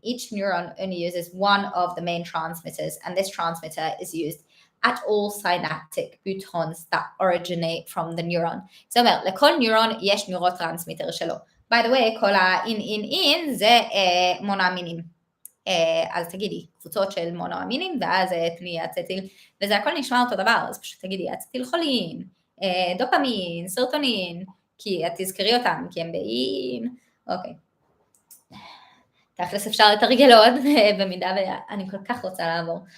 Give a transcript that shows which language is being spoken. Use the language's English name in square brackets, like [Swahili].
[English] Each neuron only uses one of the main transmitters, and this transmitter is used at all synaptic boutons that originate from the neuron. [Hebrew] זאת אומרת, לכל ניורון יש נורוטרנסמיטר שלו. [English] By the way, [Hebrew] כל ה-in זה מונואמינים. אז תגידי, קבוצות של מונואמינים, ואז תני אצטיל, וזה הכל נשמע אותו דבר, אז פשוט תגידי, אצטילכולין, דופמין, סרטונין, כי את תזכרי אותם, כי הם באין, אוקיי. תכלס אפשר לתרגל עוד, במידה ואני כל כך רוצה לעבור.